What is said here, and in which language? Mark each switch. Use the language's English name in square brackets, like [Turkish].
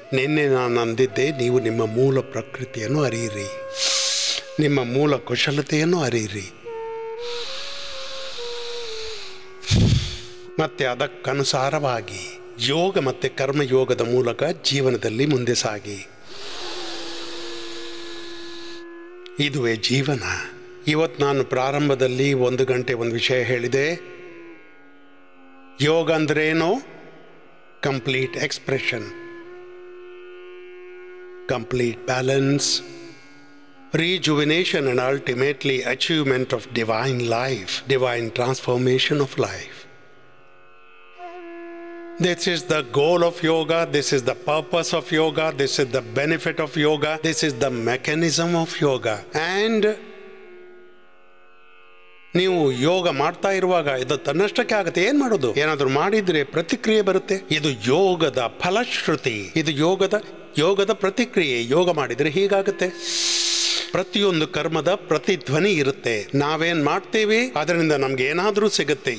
[Kannada] ನಿನ್ನೆ ನಾನು ಅಂದಿದ್ದೆ, ನೀವು ನಿಮ್ಮ ಮೂಲ ಪ್ರಕೃತಿಯನ್ನು ಅರಿಯಿರಿ, ನಿಮ್ಮ ಮೂಲ ಕುಶಲತೆಯನ್ನು ಅರಿಯಿರಿ, ಮತ್ತೆ ಅದಕ್ಕನುಸಾರವಾಗಿ ಯೋಗ ಮತ್ತು ಕರ್ಮಯೋಗದ ಮೂಲಕ ಜೀವನದಲ್ಲಿ ಮುಂದೆ ಸಾಗಿ. ಇದುವೇ ಜೀವನ. ಇವತ್ತು ನಾನು ಪ್ರಾರಂಭದಲ್ಲಿ 1 ಗಂಟೆ ಒಂದು ವಿಷಯ ಹೇಳಿದೆ. ಯೋಗ ಅಂದ್ರೇನು? [English] Complete expression, complete balance, rejuvenation and ultimately achievement of divine life, divine transformation of life. This is the goal of yoga, this is the purpose of yoga, this is the benefit of yoga, this is the mechanism of yoga. [Kannada] And ನೀವು ಯೋಗ ಮಾಡ್ತಾ ಇರುವಾಗ ಇದು ತನ್ನಷ್ಟಕ್ಕೆ ಆಗುತ್ತೆ. ಏನು ಮಾಡೋದು? ಏನಾದರೂ ಮಾಡಿದರೆ ಪ್ರತಿಕ್ರಿಯೆ ಬರುತ್ತೆ. ಇದು ಯೋಗದ ಫಲಶ್ರುತಿ, ಇದು ಯೋಗದ ಪ್ರತಿಕ್ರಿಯೆ. ಯೋಗ ಮಾಡಿದರೆ ಹೀಗಾಗುತ್ತೆ. ಪ್ರತಿಯೊಂದು ಕರ್ಮದ ಪ್ರತಿಧ್ವನಿ ಇರುತ್ತೆ. ನಾವೇನ್ ಮಾಡ್ತೇವೆ ಅದರಿಂದ ನಮ್ಗೆ ಏನಾದ್ರೂ ಸಿಗುತ್ತೆ.